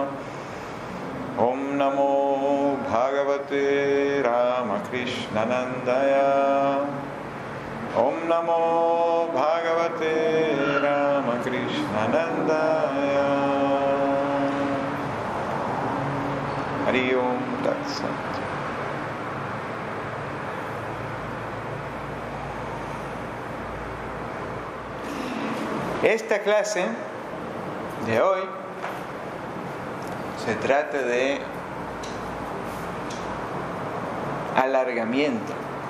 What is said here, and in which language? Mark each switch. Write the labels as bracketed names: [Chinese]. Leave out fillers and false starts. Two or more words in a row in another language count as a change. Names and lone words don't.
[Sanskrit] Om Namo Bhagavate Ramakrishnanandaya. Om Namo Bhagavate Ramakrishnanandaya. Hari Om Tat Sat. [Spanish] Esta clase de hoy se trata de alargamiento.